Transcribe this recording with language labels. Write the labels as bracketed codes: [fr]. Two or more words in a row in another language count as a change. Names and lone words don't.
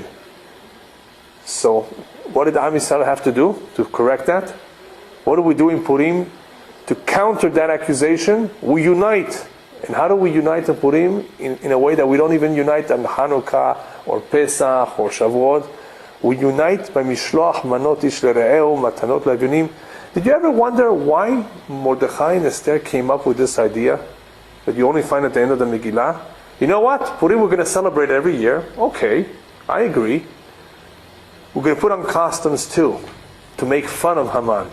[en] So, what did [he] עם ישראל [en] have to do to correct that? What do we do in Purim to counter that accusation? We unite. And how do we unite in Purim? In a way that we don't even unite on Hanukkah or Pesach or Shavuot. We unite by [he] משלוח מנות איש לרעהו, מתנות לאביונים. [en] Did you ever wonder why Mordechai and Esther came up with this idea that you only find at the end of the Megillah? You know what? Purim we're going to celebrate every year. Okay, I agree. We're going to put on costumes too, to make fun of Haman.